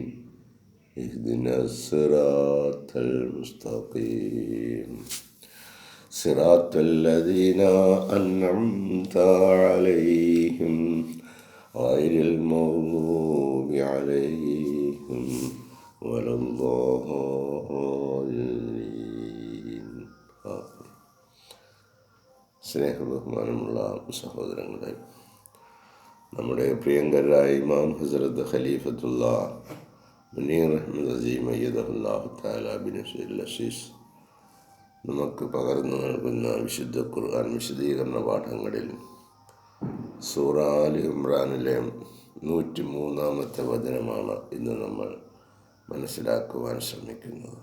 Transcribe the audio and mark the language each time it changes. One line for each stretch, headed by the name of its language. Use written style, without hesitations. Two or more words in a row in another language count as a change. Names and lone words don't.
Arabic: اهدنا الصراط المستقيم صراط الذين أنعمت عليهم غير المغضوب عليهم ولا الضالين.
Malayalam: സ്നേഹബഹുമാനമുള്ള സഹോദരങ്ങളെ, നമ്മുടെ പ്രിയങ്കരായ ഇമാം ഹസ്രത്ത് ഖലീഫത്തുള്ള മുനീർ അഹ്മദ് അസീം
Arabic: أيده الله تعالى بنصره العزيز
Malayalam: നമുക്ക് പകർന്നു നൽകുന്ന വിശുദ്ധ ഖുർആൻ വിശദീകരണ പാഠങ്ങളിൽ സൂറ ആലി ഇമ്രാനിലെ 103-ാമത്തെ വചനമാണ് ഇന്ന് നമ്മൾ മനസ്സിലാക്കുവാൻ ശ്രമിക്കുന്നത്.